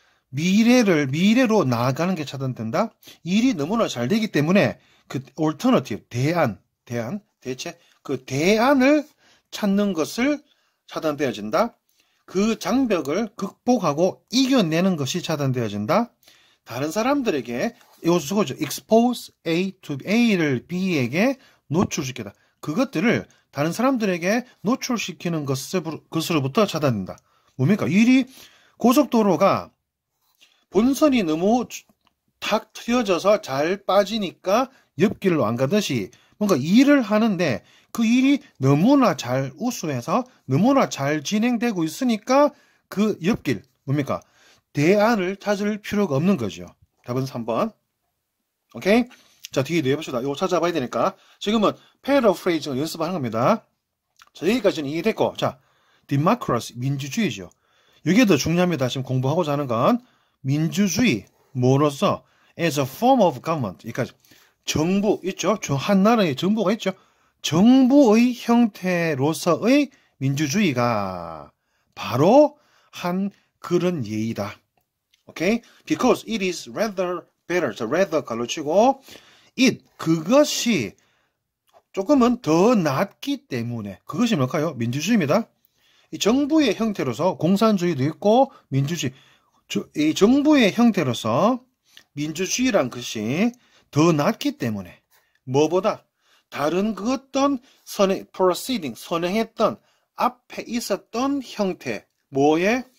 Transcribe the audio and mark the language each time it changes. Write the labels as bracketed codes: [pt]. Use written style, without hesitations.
[ko] 미래로 나아가는 게 차단된다? 일이 너무나 잘 되기 때문에 그 alternative, 대책, 그 대안을 찾는 것을 차단되어진다? 그 장벽을 극복하고 이겨내는 것이 차단되어진다? 다른 사람들에게 이것도 쓰고죠. [en] expose A to [ko] A를 B에게 노출시키다. 그것들을 다른 사람들에게 노출시키는 것으로부터 차단된다. 뭡니까? 일이 고속도로가 본선이 너무 탁 트여져서 잘 빠지니까 옆길로 안 가듯이 뭔가 일을 하는데 그 일이 너무나 잘 우수해서 너무나 잘 진행되고 있으니까 그 옆길, 뭡니까? 대안을 찾을 필요가 없는 거죠. 답은 3번. 오케이? 자, 뒤에 해봅시다. 이거 찾아봐야 되니까. 지금은 paraphrasing 연습하는 겁니다. 자, 여기까지는 이해됐고. 자, democracy, 민주주의죠. 이게 더 중요합니다. 지금 공부하고자 하는 건 민주주의, 뭐로서 [en] as a form of government. [ko] 여기까지. 정부 있죠? 한 나라의 정부가 있죠? 정부의 형태로서의 민주주의가 바로 한 그런 예의다. 오케이? [en] Because it is rather better. [ko] 자, rather 갈로치고 그것이 조금은 더 낫기 때문에 그것이 뭘까요? 민주주의입니다. 이 정부의 형태로서 공산주의도 있고 민주주의. 이 정부의 형태로서 민주주의란 것이 더 낫기 때문에 뭐보다 다른 그 어떤 선행했던 앞에 있었던 형태 뭐의?